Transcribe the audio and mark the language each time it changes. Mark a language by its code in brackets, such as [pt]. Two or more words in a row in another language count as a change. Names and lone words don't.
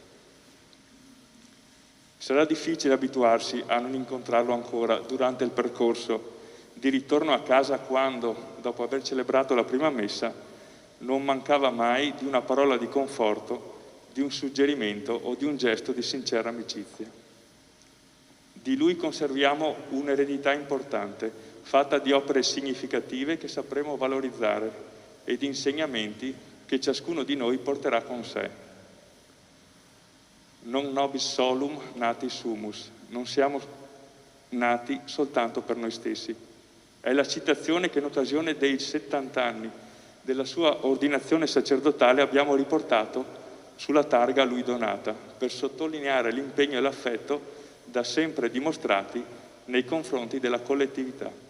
[it] Sarà difficile abituarsi a non incontrarlo ancora durante il percorso di ritorno a casa quando, dopo aver celebrato la prima messa, non mancava mai di una parola di conforto, di un suggerimento o di un gesto di sincera amicizia. Di lui conserviamo un'eredità importante, fatta di opere significative che sapremo valorizzare e di insegnamenti che ciascuno di noi porterà con sé. [la] Non nobis solum natis sumus, [it] non siamo nati soltanto per noi stessi. È la citazione che in occasione dei 70 anni della sua ordinazione sacerdotale abbiamo riportato sulla targa a lui donata, per sottolineare l'impegno e l'affetto da sempre dimostrati nei confronti della collettività.